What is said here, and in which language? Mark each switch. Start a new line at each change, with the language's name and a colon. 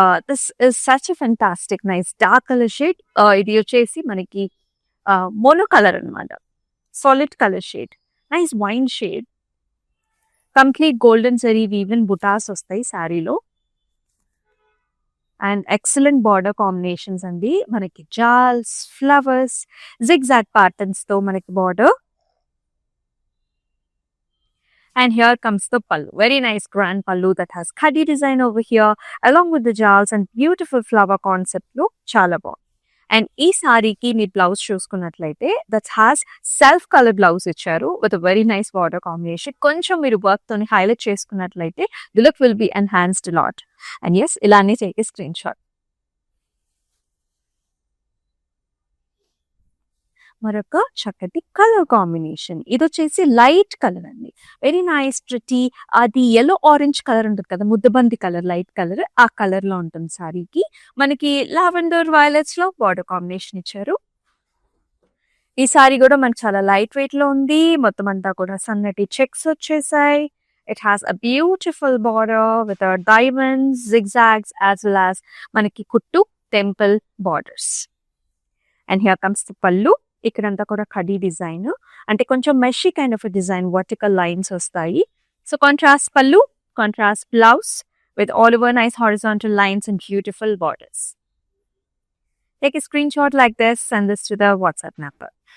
English: This is such a fantastic nice dark colour shade. ఇది వచ్చేసి మనకి మోనో కలర్ అనమాట, solid colour shade, nice wine shade.
Telugu: Complete golden zari woven బుటాస్ వస్తాయి శారీలో. And excellent border combinations అండి. మనకి జాల్స్, ఫ్లవర్స్, జిగ్‌జాగ్ ప్యాటర్న్స్ తో మనకి border.
English: And here comes the pallu. Very nice grand pallu that has khadi design over here along with the jals and beautiful flower concept look.
Telugu: Chala బాగుంది. And ఈ సారీకి మీరు blouse చూసుకున్నట్లయితే that has self colour blouse ఇచ్చారు with very nice border combination. కొంచెం మీరు work తోని highlight చేసుకున్నట్లయితే the look will be enhanced lot.
English: And yes, ఇలానే take screenshot.
Telugu: మరొక చక్కటి కలర్ కాంబినేషన్. ఇది వచ్చేసి లైట్ కలర్ అండి. Very nice pretty. అది యెల్లో ఆరెంజ్ కలర్ ఉంటుంది కదా, ముద్దబంది కలర్, లైట్ కలర్, ఆ కలర్ లో ఉంటుంది సారీకి. మనకి లావెండర్ వైలెట్స్ లో బార్డర్ కాంబినేషన్ ఇచ్చారు. ఈ సారీ కూడా మనకి చాలా లైట్ వెయిట్ లో ఉంది. మొత్తం అంతా కూడా సన్నటి చెక్స్ వచ్చేసాయి. It has a beautiful border with diamonds, zigzags as well as మనకి కుట్టు temple borders. And here comes the పల్లు. ఇక్కడంతా కూడా ఖడీ డిజైన్, అంటే కొంచెం మెషీ kind of design, vertical lines వస్తాయి.
English: So contrast pallu, contrast blouse with all over nice horizontal lines and beautiful borders. Take a screenshot like this, send this to the WhatsApp number.